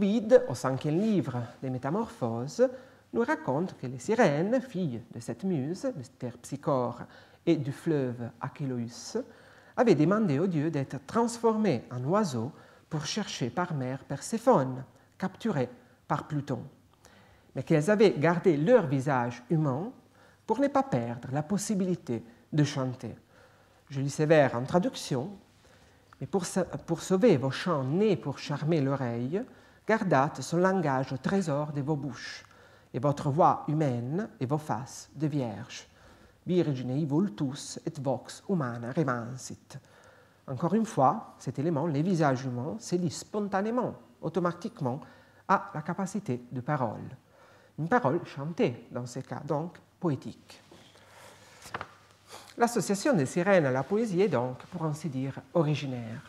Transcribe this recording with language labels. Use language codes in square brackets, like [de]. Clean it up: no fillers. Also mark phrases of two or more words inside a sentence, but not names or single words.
[fr] Ovide, au 5e livre des Métamorphoses, nous raconte que les sirènes, filles de cette muse, de Terpsichore et du fleuve Achéloüs, avaient demandé aux dieux d'être transformés en oiseaux pour chercher par mer Perséphone, capturée par Pluton, mais qu'elles avaient gardé leur visage humain pour ne pas perdre la possibilité de chanter. Je lis sévère en traduction, mais pour sauver vos chants nés pour charmer l'oreille, gardâtes son langage au trésor de vos bouches, et votre voix humaine et vos faces de vierges. [la] Virginei vultus et vox humana remansit. [fr] Encore une fois, cet élément, les visages humains, se lit spontanément, automatiquement, à la capacité de parole. Une parole chantée, dans ce cas, donc poétique. L'association des sirènes à la poésie est donc, pour ainsi dire, originaire.